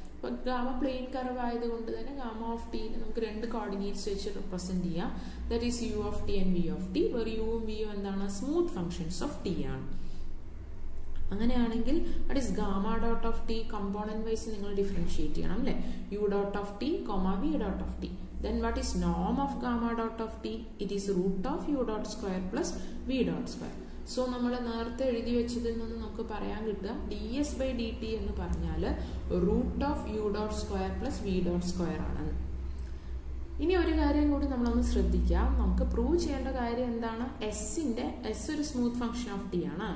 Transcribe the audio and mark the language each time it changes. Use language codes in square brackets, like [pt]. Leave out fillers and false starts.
[ml] അപ്പൊ gamma plain curve ആയതുകൊണ്ട് തന്നെ ഗാമ ഓഫ് ടിനെ നമുക്ക് രണ്ട് കോർഡിനേറ്റ്സ് വെച്ച് റിപ്രസെന്റ് ചെയ്യാം. That is U of T and we of T. Where യുവും വിയും എന്താണ്, സ്മൂത്ത് ഫംഗ്ഷൻസ് ഓഫ് ടി ആണ്. അങ്ങനെയാണെങ്കിൽ that is gamma dot of T component vice നിങ്ങൾ ഡിഫറൻഷിയേറ്റ് ചെയ്യണം അല്ലെ. [en] U dot of t v dot of t. Then what is norm of gamma dot of t? It is root of u dot square plus v dot square. [ml] So നമ്മൾ നേരത്തെ എഴുതി വെച്ചതിൽ നിന്ന് നമുക്ക് പറയാൻ കിട്ടുക D S by D T എന്ന് പറഞ്ഞാൽ root of U dot square plus V dot square ആണെന്ന്. ഇനി ഒരു കാര്യം കൂടി നമ്മളൊന്ന് ശ്രദ്ധിക്കാം. നമുക്ക് പ്രൂവ് ചെയ്യേണ്ട കാര്യം എന്താണ്, എസ് ഒരു സ്മൂത്ത് ഫംഗ്ഷൻ ഓഫ് ടി ആണ്.